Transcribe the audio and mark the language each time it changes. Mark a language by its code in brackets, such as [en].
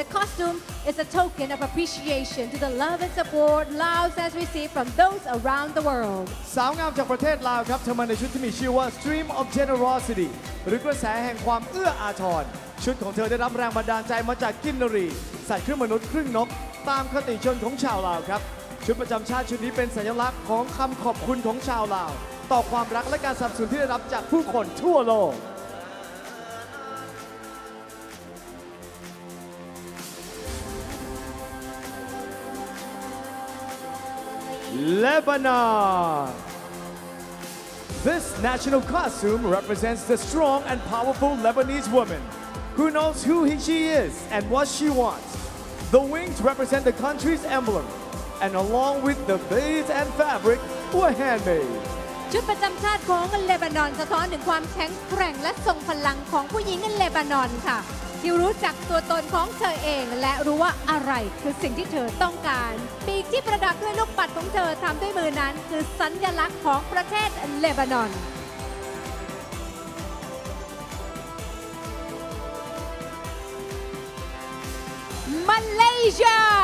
[en] The costume is a token of appreciation to the love and support Laos has received from those around the world. [th] สาวงามจากประเทศลาวครับเธอมาในชุดที่มีชื่อว่า Stream of Generosity หรือกระแสแห่งความเอื้ออาทรชุดของเธอได้รับแรงบันดาลใจมาจากกินนรีสัตว์ครึ่งมนุษย์ครึ่งนกตามคติชนของชาวลาวครับ ชุดประจำชาติชุดนี้เป็นสัญลักษณ์ของคำขอบคุณของชาวลาวต่อความรักและการสนับสนุนที่ได้รับจากผู้คนทั่วโลก Lebanon. [en] This national costume represents the strong and powerful Lebanese woman who knows who she is and what she wants. The wings represent the country's emblem, and along with the beads and fabric were handmade. [th] ชุดประจำชาติของเลบานอนสะท้อนถึงความแข็งแกร่งและทรงพลังของผู้หญิงเลบานอนค่ะที่รู้จักตัวตนของเธอเองและรู้ว่าอะไรคือสิ่งที่เธอต้องการปีกที่ประดับด้วยลูกปัดของเธอทำด้วยมือนั้นคือสัญลักษณ์ของประเทศเลบานอน Malaysia.